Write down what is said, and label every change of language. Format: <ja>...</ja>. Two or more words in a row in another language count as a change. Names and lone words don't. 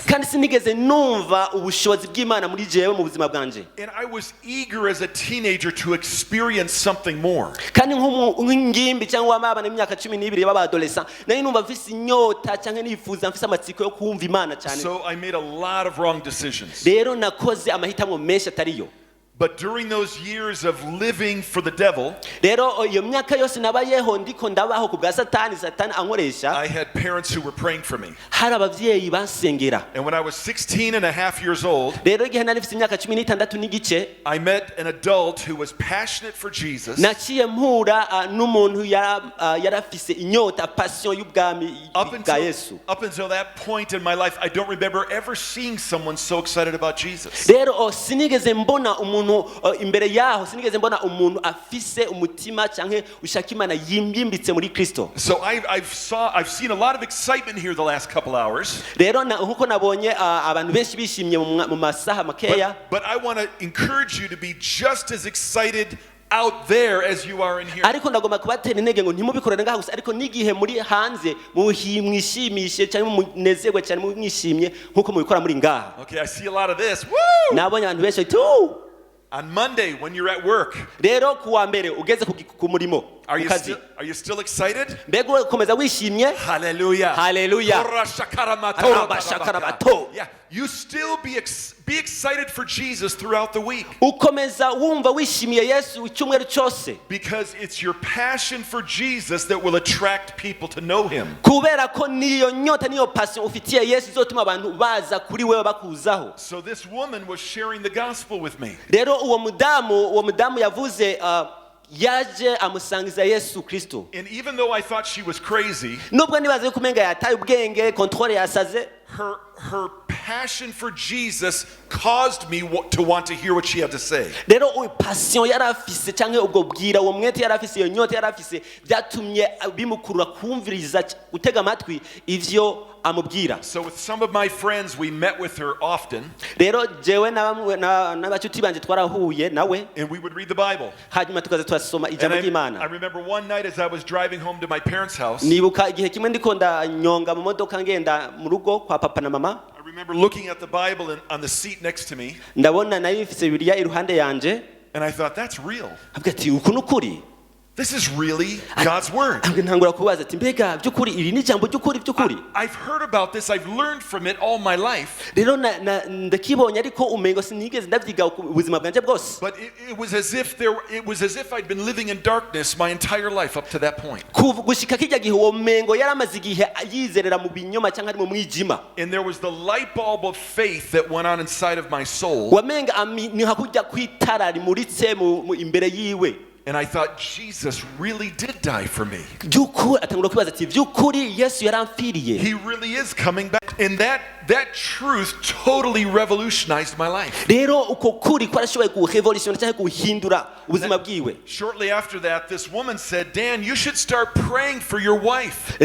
<rn>Kandi sinigeze numva ubushobozi bw'Imana muri jewe mu buzima bwanje.</rn> <en>And I was eager as a teenager to experience something more.</en> <rn>Kandi nk'ingimbi cyangwa abana imyaka 12 b'abadolescent nari numva mfise inyota cyangwa nifuza mfise amatsiko yo kumva Imana cyane.</rn> <en>So I made a lot of wrong decisions.</en> <rn>Rero nakoze amahitamo menshi atariyo.</rn> <en>But during those years of living for the devil,</en> <rn>rero iyo myaka yose nabayeho ndiko ndabaho kubwa satani ankoresha.</rn> <en>I had parents who were praying for me.</en> <rn>Hari abavyeyi bansengera.</rn> <en>And when I was 16 and a half years old,</en> <rn>rero igihe nari mfite imyaka 16 n'igice,</rn> <en>I met an adult who was passionate for Jesus.</en> <rn>Naciye mpura n'umuntu yarafise inyota passion y'ubwami bwa Yesu.</rn> <en>Up until that point in my life, I don't remember ever seeing someone so excited about Jesus.</en> <rn>Rero sinigeze mbona umuntu imbere yaho sinigeze mbona umuntu afise umutima canke ushaka Imana yimbitse muri Kristo.</rn> <en>So I've seen a lot of excitement here the last couple hours.</en> <rn>Rero nkuko nabonye abantu benshi bishimye mu masaha makeya.</rn> <en>But I want to encourage you to be just as excited out there as you are in here.</en> <rn>Ariko ndagomba kubatera intege ngo ntimubikorere ngaho gusa ariko nigihe muri hanze mwishimishe cyane munezerwe cyane mwishimye nkuko mubikora muri ngaha.</rn> <en>Okay, I see a lot of this. Woo!</en> <rn>Nabonye abantu benshi tu.</rn> <en>On Monday, when you're at work,</en> <rn>rero kuwa mbere ugeze ku murimo,</rn> <en>are you still excited?</en> <rn>Mbega ukomeza wishimye?</rn> <en>Hallelujah. Hallelujah. Yeah, you still be excited for Jesus throughout the week.</en> <rn>Ukomeza wumva wishimiye Yesu icyumweru cyose.</rn> <en>Because it's your passion for Jesus that will attract people to know him.</en> <rn>Kubera ko niyo nyota niyo passion ufitiye Yesu izotuma abantu baza kuri wewe bakuzaho.</rn> <en>So this woman was sharing the gospel with me.</en> <rn>Rero uwo mudamu yavuze yaje amusangiza Yesu Kristo.</rn> <en>And even though I thought she was crazy,</en> <rn>nubwo nibaze yuko umenga yataye ubwenge, control yasaze,</rn> <en>her passion for Jesus caused me to want to hear what she had to say.</en> <rn>Rero passion yarafise cyangwa ubwo bwira uwo mwete yarafise iyo nyota yarafise byatumye bimukurura kumviriza gutega amatwi ivyo amubwira.</rn> <en>So with some of my friends we met with her often.</en> <rn>Rero jewe n'abacuti banje twarahuye nawe.</rn> <en>And we would read the Bible.</en> <rn>Hanyuma tukaza twasoma ijambo ry'Imana.</rn> <en>I remember one night as I was driving home to my parents' house.</en> <rn>Nibuka igihe kimwe ndiko ndanyonga mu modoka ngenda mu rugo kwa papa na mama.</rn> <en>I remember looking at the Bible on the seat next to me.</en> <rn>Ndabona nari mfise Bibiliya iruhande yanje.</rn> <en>And I thought, that's real.</en> <rn>Ati uku nukuri.</rn> <en>This is really God's word.</en> <rn>Ntangura kubaza ati mbega byukuri iri ni jambo byukuri.</rn> <en>I've heard about this. I've learned from it all my life.</en> <rn>Rero ndakibonye ariko umengo sinigeze ndavyiga ubuzima bwanje bwose.</rn> <en>But it was as if I'd been living in darkness my entire life up to that point.</en> <rn>Gushika kijya gihe uwo mengo yaramaze igihe yizerera mu binyoma cyangwa ari mu mwijima.</rn> <en>And there was the light bulb of faith that went on inside of my soul.</en> <rn>Wamenga ni hakujya kwitara rimuritse mu imbere yiwe.</rn> <en>And I thought, Jesus really did die for me. He really is coming back. And that truth totally revolutionized my life. Shortly after that, this woman said, Dan, you should start praying for your wife.</en>